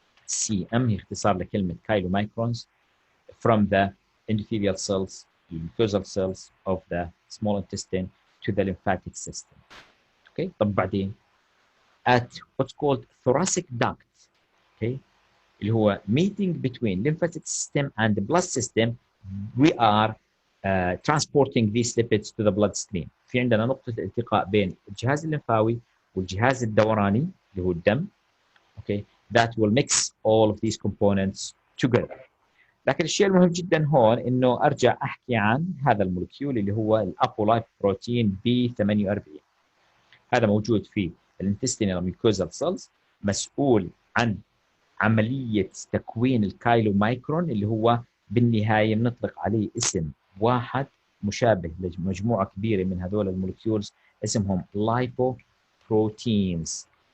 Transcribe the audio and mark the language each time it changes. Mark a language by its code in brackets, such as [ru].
[en] CM [ar] هي اختصار لكلمة [en] chylomicrons from the endothelial cells, the mucosal cells of the small intestine to the lymphatic system. Okay, طب بعدين at what's called thoracic duct. Okay, [ar] اللي هو [en] meeting between lymphatic system and the blood system, we are transporting these lipids to the bloodstream. [ar] في عندنا نقطة التقاء بين الجهاز الليمفاوي والجهاز الدوراني اللي هو الدم. [en] Okay, that will mix all of these components together. [ar] لكن الشيء المهم جدا هون انه ارجع احكي عن هذا المولكيول اللي هو الابولايبوبروتين B48. هذا موجود في الانتستينال ميوكوزال سيلز، مسؤول عن عملية تكوين الكايلومايكرون اللي هو بالنهاية بنطلق عليه اسم واحد مشابه لمجموعة كبيرة من هذول المولكيولز اسمهم لايبوبروتينز.